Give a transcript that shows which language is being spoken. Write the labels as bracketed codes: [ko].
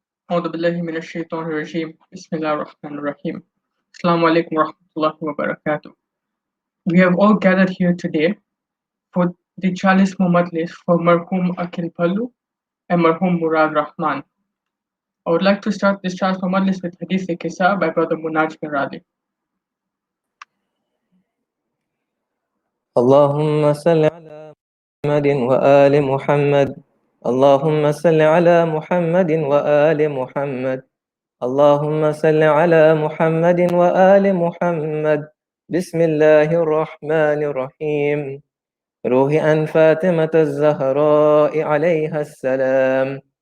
[ar] أعوذ بالله من الشيطان الرجيم بسم الله الرحمن الرحيم Assalamu alaikum warahmatullahi wabarakatuh. [en] We have all gathered here today for the chalismo majlis for Marhoom Akil Bhalloo and Marhoom Murad Rahman. I would like to start this chalismo majlis with Hadise kisa by Brother Munaj Merali. [ar] اللهم صل على محمد وآل محمد. اللهم صل على محمد وآل محمد. اللهم صل على محمد وآل محمد. بسم الله الرحمن الرحيم. روح عن فاطمة الزهراء عليها السلام.